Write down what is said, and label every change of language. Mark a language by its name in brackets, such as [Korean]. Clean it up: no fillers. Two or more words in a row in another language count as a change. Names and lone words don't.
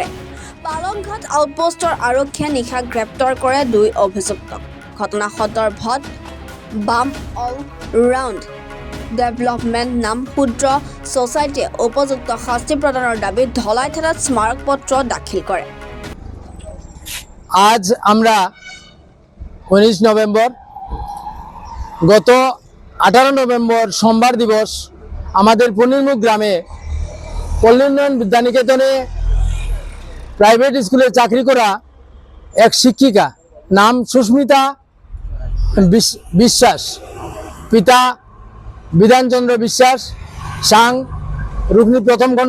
[Assamese] পালংঘাট আউটপোষ্টৰ আৰক্ষীয়ে নিশা গ্ৰেপ্তাৰ কৰে 2 অভিযুক্তক। ঘটনা সন্দৰ্ভত বাম অল ৰাউণ্ড ডেভেলপমেণ্ট নাম ক্ষুদ্ৰ ছ'চাইটিয়ে উপযুক্ত শাস্তি প্ৰদানৰ দাবীত ধলাই থানাত স্মাৰকপত্ৰ দাখিল কৰে। [Bangla] আজ আমরা 19 নভেম্বর, গত 18 নভেম্বর সোমবার দিবস আমাদের পনিরমুখ গ্রামে পল্লী উন্নয়ন বিদ্যানিকেতনে [English] private school [Bangla] চাকরি করা এক শিক্ষিকা নাম সুস্মিতা বিশ্বাস, পিতা বিধানচন্দ্র বিশ্বাস, সাং রুকনি প্রথম খণ্ড।